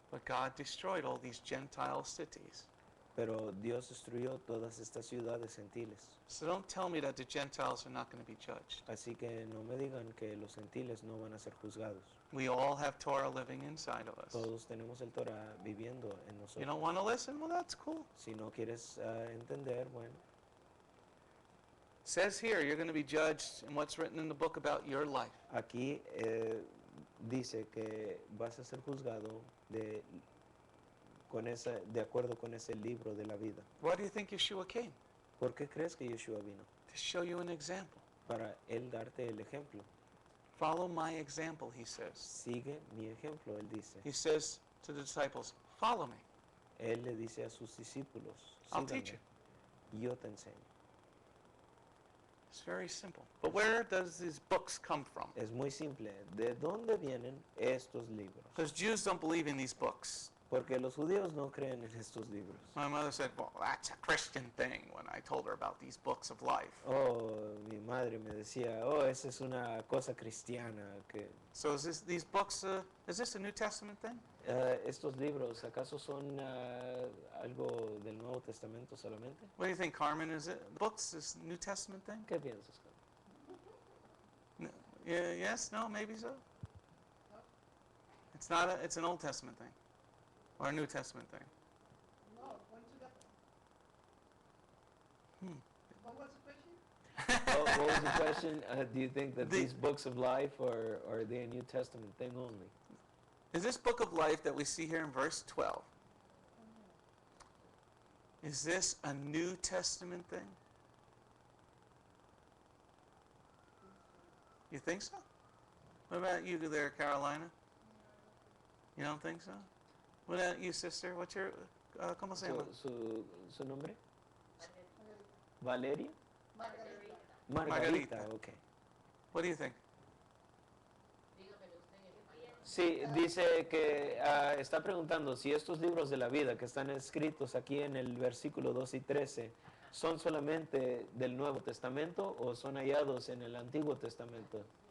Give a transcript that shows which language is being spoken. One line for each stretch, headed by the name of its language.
English: but God destroyed all these Gentile cities.
Spanish: Pero Dios destruyó todas estas ciudades gentiles.
English: So don't tell me that the Gentiles are not going to be judged.
Spanish: Así que no me digan que los gentiles no van a ser juzgados.
English: We all have Torah living inside of us.
Spanish: Todos tenemos el Torah viviendo en
English: You
Spanish: nosotros.
English: don't want to listen? Well, that's cool.
Spanish: Si no quieres entender, bueno,
English: It says here you're going to be judged in what's written in the book about your life.
Spanish: aquí dice que vas a ser juzgado de acuerdo con ese libro de la vida.
English: Why do you think Yeshua came?
Spanish: ¿Por qué crees que Yeshua vino?
English: To show you an example.
Spanish: Para él darte el ejemplo.
English: Follow my example, he says.
Spanish: Sigue mi ejemplo, él dice.
English: He says to the disciples, follow me.
Spanish: Él le dice a sus discípulos,
English: I'll teach
Spanish: síganme, yo te enseño.
English: It's very simple. But where does these books come from?
Spanish: Es muy simple. ¿De dónde vienen estos libros?
English: Because Jews don't believe in these books.
Spanish: Porque los judíos no creen en estos libros.
English: My mother said, well, that's a Christian thing when I told her about these books of life.
Spanish: Oh, mi madre me decía, oh, esa es una cosa cristiana. Que,
English: So is these books, is this a New Testament thing?
Spanish: ¿estos libros acaso son algo del Nuevo Testamento solamente?
English: What do you think, Carmen? Is it books, is New Testament thing?
Spanish: ¿Qué piensas?
English: No, yeah, yes, no, maybe so? It's not it's an Old Testament thing. Or a New Testament thing. No, one together. Hmm. What was the question? What was the question? Do you think that The- these books of life are they a New Testament thing only? Is this book of life that we see here in verse 12, is this a New Testament thing? You think so? What about you there, Carolina? You don't think so? What about you, sister? What's your,
Spanish: ¿cómo se llama? ¿Su nombre? Valeria? Margarita. Margarita, ok.
English: What do you think?
Spanish: Sí, dice que está preguntando si estos libros de la vida que están escritos aquí en el versículo 2 y 13 son solamente del Nuevo Testamento o son hallados en el Antiguo Testamento.